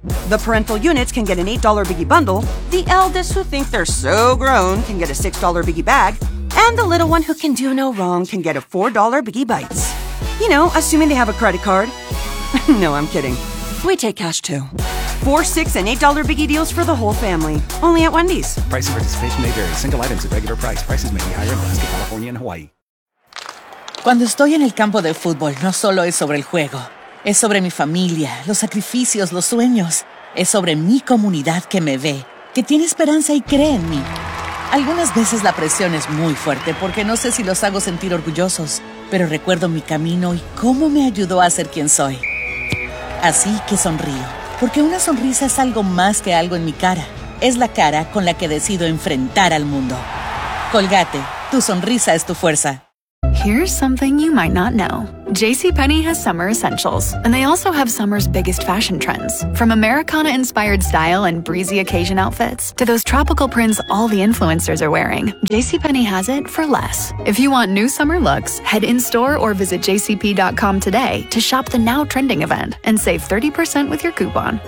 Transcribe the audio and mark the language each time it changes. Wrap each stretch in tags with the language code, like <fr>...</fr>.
<en>The parental units can get an $8 biggie bundle, the eldest who think they're so grown can get a $6 biggie bag, and the little one who can do no wrong can get a $4 biggie bites. You know, assuming they have a credit card. No, I'm kidding. We take cash too. $4, $6, and $8 biggie deals for the whole family. Only at Wendy's. Price and participation may vary. Single items at regular price. Prices may be higher in Alaska, California, and Hawaii.</en> <es>Cuando estoy en el campo de fútbol, no solo es sobre el juego. Es sobre mi familia, los sacrificios, los sueños. Es sobre mi comunidad que me ve, que tiene esperanza y cree en mí. Algunas veces la presión es muy fuerte porque no sé si los hago sentir orgullosos, pero recuerdo mi camino y cómo me ayudó a ser quien soy. Así que sonrío, porque una sonrisa es algo más que algo en mi cara. Es la cara con la que decido enfrentar al mundo. Colgate, tu sonrisa es tu fuerza.</es> <en>Here's something you might not know. JCPenney has summer essentials, and they also have summer's biggest fashion trends. From Americana-inspired style and breezy occasion outfits to those tropical prints all the influencers are wearing, JCPenney has it for less. If you want new summer looks, head in-store or visit jcp.com today to shop the now trending event and save 30% with your coupon.</en>